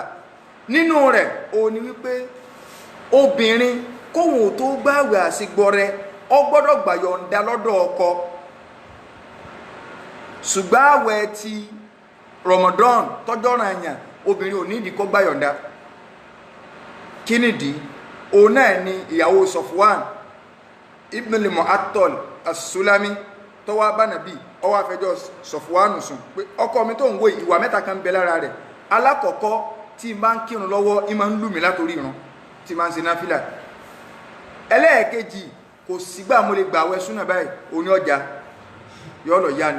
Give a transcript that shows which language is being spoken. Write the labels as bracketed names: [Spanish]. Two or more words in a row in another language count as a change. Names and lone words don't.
[Yoruba] Nínú rẹ̀ ó ní wípé obìnrin kóhun tó gbàwẹ̀ àṣegbọ́rẹ̀ ó gbọ́dọ̀ gbàyọ̀ǹda lọ́dọ̀ ọkọ, ṣùgbọ́n àwẹ̀ ti Ramadan tọ́jọ́ ọ̀ranyàn obìnrin ò ní ìdí kó gbàyọ̀ǹda. Kí nìdí? Òun náà ni ìyàwó Safwan ibn al-Mu'attal as-Sulami tó wá bá nàbí ó wá fẹjọ́ Safwan sùn pé ọkọ mi tó ń wo ìwà mẹ́ta kan bẹ lára rẹ̀. Alákọ̀ọ́kọ́ tí n bá ń kírun lọ́wọ́ ìmọ̀ ń lù mí látorí ìran tí máa ń ṣe náfìlà. Ẹlẹ́ẹ̀kejì kò sígbà mo lè gbà àwẹ̀ súnà báyìí òní ọjà yọ́ lọ yá ni.